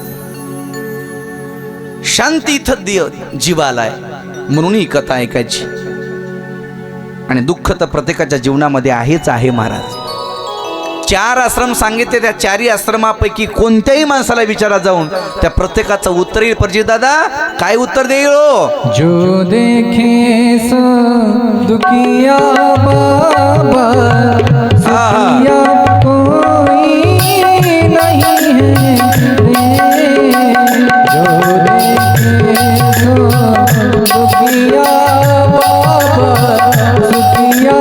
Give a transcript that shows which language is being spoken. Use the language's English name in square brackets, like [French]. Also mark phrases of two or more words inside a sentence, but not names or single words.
[Marathi] शांती इथं जीवाला आहे, म्हणून ही कथा ऐकायची. आणि दुःख तर प्रत्येकाच्या जीवनामध्ये आहेच आहे महाराज. 4 आश्रम सांगितले, त्या 4ही आश्रमापैकी कोणत्याही माणसाला विचारा जाऊन त्या प्रत्येकाचं उत्तर येईल. परजी दादा काय उत्तर देईल? [Hindi] जो देखे सो दुखिया बाबा, सुखिया कोई नहीं है. जो देखे सो दुखिया बाबा, सुखिया